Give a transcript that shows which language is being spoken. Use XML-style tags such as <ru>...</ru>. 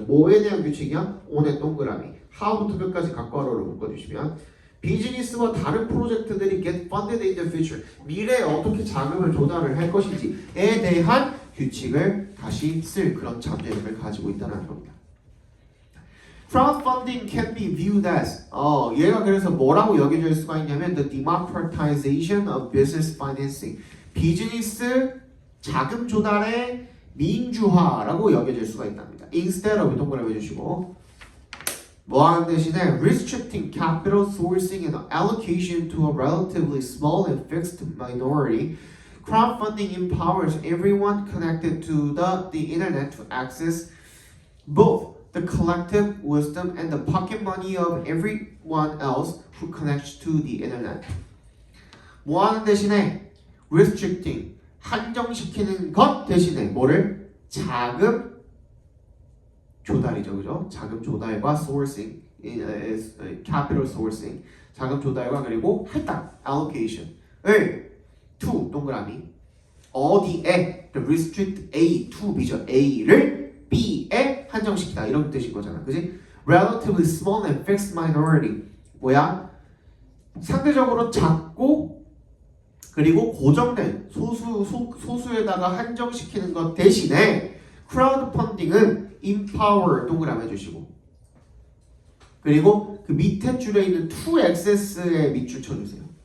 <ko>뭐에 대한 규칙이야? on의 동그라미 how부터 끝까지 각괄호로 묶어주시면 비즈니스와 다른 프로젝트들이</ko> <en>get funded in the future</en> <ko>미래에 어떻게 자금을 조달을 할 것인지에 대한 규칙을 다시 쓸 그런 잠재력을 가지고 있다는 겁니다.</ko> <en>Crowdfunding can be viewed as</en> <ko>얘가 그래서 뭐라고 여겨질 수가 있냐면</ko> <en>the democratization of business financing</en> <ko>비즈니스 자금 조달의 민주화라고 여겨질 수가 있답니다.</ko> <en>Instead of</en> <ko>동그라미 해주시고 뭐 하는 대신에</ko> <en>restricting capital sourcing and allocation to a relatively small and fixed minority crowdfunding empowers everyone connected to the internet to access both the collective wisdom and the pocket money of everyone else who connects to the internet.</en> <ko>뭐 하는 대신에 restricting 한정시키는 것 대신에 뭐를? 자금 조달이죠, 그죠? 자금 조달과 sourcing, capital sourcing, 자금 조달과 그리고 할당, allocation을 to 동그라미 어디에</ko> <en>restrict A to B</en> <ko>죠. A를 B에 한정시키다 이런 뜻인 거잖아, 그지?</ko> <en>Relatively small and fixed minority</en> <ko>뭐야? 상대적으로 작고 그리고 고정된 소수에다가 한정시키는 것 대신에 크라우드 펀딩은 empower 동그라미 해주시고 그리고 그 밑에 줄에 있는 to access에 밑줄 쳐주세요.</ko>